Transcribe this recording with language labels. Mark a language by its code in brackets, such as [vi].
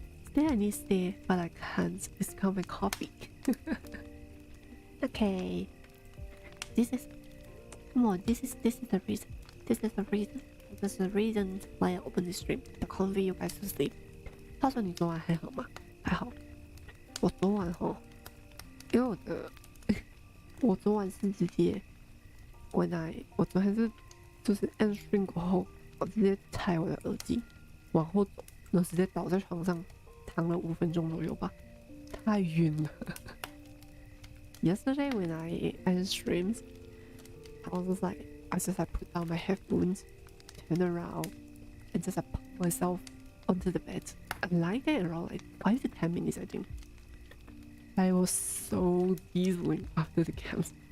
[en] Stay I need stay, but I can't. It's called my coffee. Okay. This is the reason. This is the reason why I open this stream. To convey you guys to sleep. [zh] 话说你昨晚还好吗？还好。我昨晚因为我昨晚是直接我昨天是就是按 stream 过后，我直接踩我的耳机往后走，然后直接倒在床上躺了5分钟左右吧，太晕了。 [en] Yesterday when I streamed, I was just like put down my headphones, turn around, and just put myself onto the bed. I lied there around like 5 to 10 minutes, I think. I was so giggling after the camp.